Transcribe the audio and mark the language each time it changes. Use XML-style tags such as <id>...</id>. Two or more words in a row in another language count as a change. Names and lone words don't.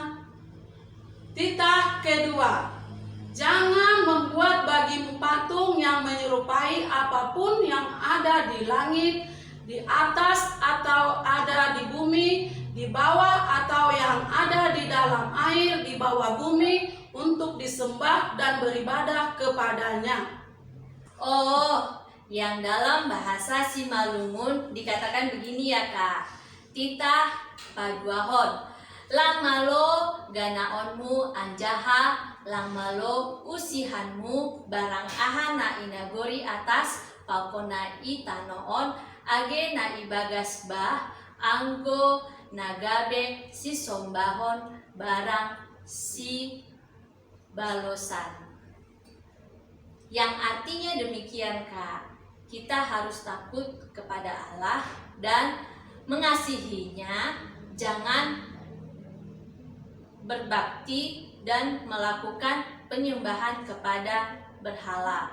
<id>Titah kedua, jangan membuat bagimu patung yang menyerupai apapun yang ada di langit, di atas atau ada di bumi, di bawah atau yang ada di dalam air, di bawah bumi, untuk disembah dan beribadah kepadanya. Oh, yang dalam bahasa Simalungun dikatakan begini ya Kak.</id> <bts>Titah paduahon, lang malo ganaonmu anjaha, lang malo usihanmu barang ahana inagori atas pakona itanoon age na ibagas bah anggo nagabe si sombahon barang si balosan.</bts> <id>Yang artinya demikian Kak, kita harus takut kepada Allah dan mengasihinya, jangan berbakti dan melakukan penyembahan kepada berhala.</id>